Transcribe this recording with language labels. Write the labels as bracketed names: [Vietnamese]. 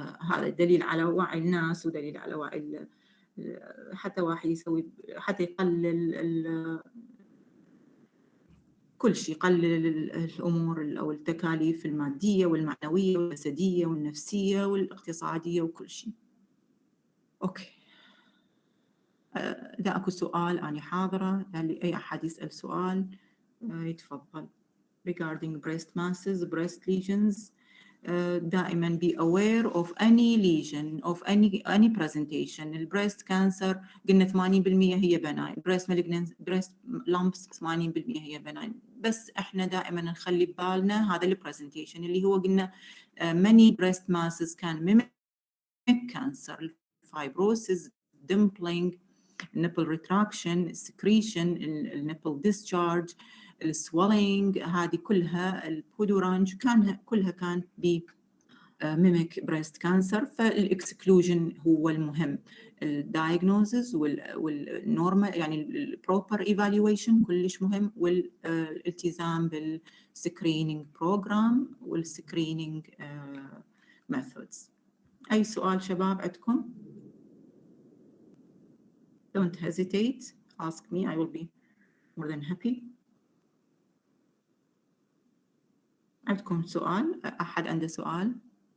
[Arabic] هذا دليل على وعي الناس ودليل على وعي حتى واحد يسوي حتى يقلل كل شيء يقلل الأمور أو التكاليف المادية والمعنوية والجسدية والنفسية والاقتصادية وكل شيء. أوكي. إذا أكو سؤال أنا حاضرة يعني أي أحد يسأل سؤال يتفضل. [English] Regarding breast masses, breast lesions. [Arabic] دائما [English] be aware of any lesion of any presentation. [Arabic] البريست كانسر قلنا 80% هي benign. [English] breast lumps 80% [Arabic] هي [English] benign. [Arabic] بس احنا دائما نخلي ببالنا هذا البرزنتيشن اللي هو قلنا [English] many breast masses can mimic cancer. Fibrosis, dimpling, nipple retraction, secretion, nipple discharge, السويلينج هذه كلها البودورانج كلها كانت ميميك بريست كانسر فالاكسكلوجن [Arabic] هو المهم [English] الدايجنوزز والنورمال يعني البروبر ايفالويشن [Arabic] كلش مهم والالتزام [English] بالسكرينينج بروجرام والسكرينينج methods. [Arabic] أي سؤال شباب عندكم؟ [English] Don't hesitate, ask me, I will be more than happy. [Arabic] عندكم سؤال؟ أحد عنده سؤال؟